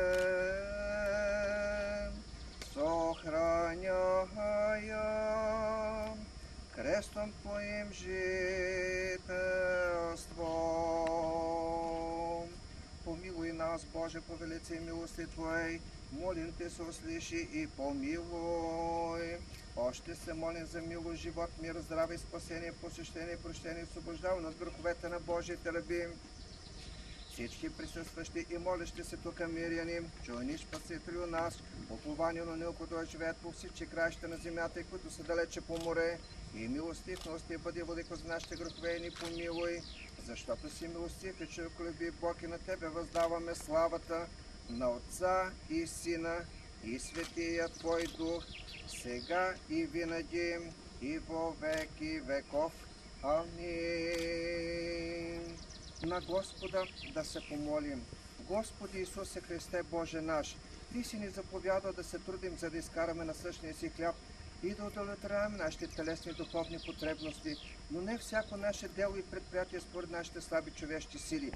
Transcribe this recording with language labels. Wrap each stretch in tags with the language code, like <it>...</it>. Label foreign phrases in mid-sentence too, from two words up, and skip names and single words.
<cu>сохраняя крестом Твоим жителство. Помилуй нас, Боже, по велицей милости Твоей,</cu> <bg>молим Те се услыши и помилуй. Още се молим за милост, живот, мир, здраве, спасение, посещение, прощение, освобождаване от греховете на Божиите раби. Всички присъстващи и молещи се тук миряни, чуй ни, Спасителю нас, упование на него, които живеят по всички краища на земята и които са далече по море. И милостив, милостив бъди, владико, за нашите грехове и ни помилуй, защото си милостив и човеколюбив Бог, и на Тебе въздаваме славата на Отца и Сина и Светия Твой Дух, сега и винаги и</bg> <cu>во веки веков.</cu> <bg>Амин. На Господа да се помолим. Господи Исусе Христе, Боже наш, Ти си ни заповядал да се трудим, за да изкараме насъщния си хляб и да удовлетворяваме нашите телесни и духовни потребности, но не всяко наше дело и предприятие според нашите слаби човешки сили.</bg>